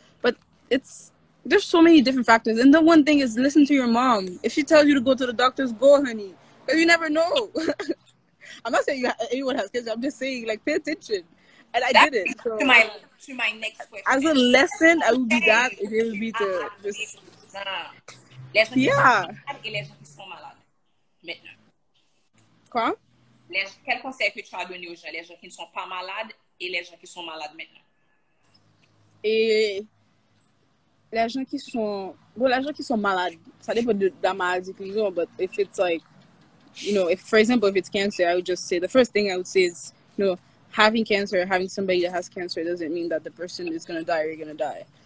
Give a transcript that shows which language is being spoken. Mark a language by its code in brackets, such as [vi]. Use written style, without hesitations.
[en] But there's so many different factors. And the one thing is listen to your mom. If she tells you to go to the doctors, go, honey. Because you never know. I'm not saying anyone has kids. I'm just saying, like, pay attention. And I did it. So, to my next question. As a lesson, I would be that. It would be to just... Yeah. [fr] Et les gens qui sont malades. Maintenant. Quoi? Quel conseil que tu as donné aux gens? Les gens qui ne sont pas malades et les gens qui sont malades maintenant. Et les gens qui sont malades, ça dépend de la maladie qu'ils ont, [en] but if it's like, if, for example, if it's cancer, I would just say, the first thing I would say is, having cancer, having somebody that has cancer doesn't mean that the person is going to die or you're going to die.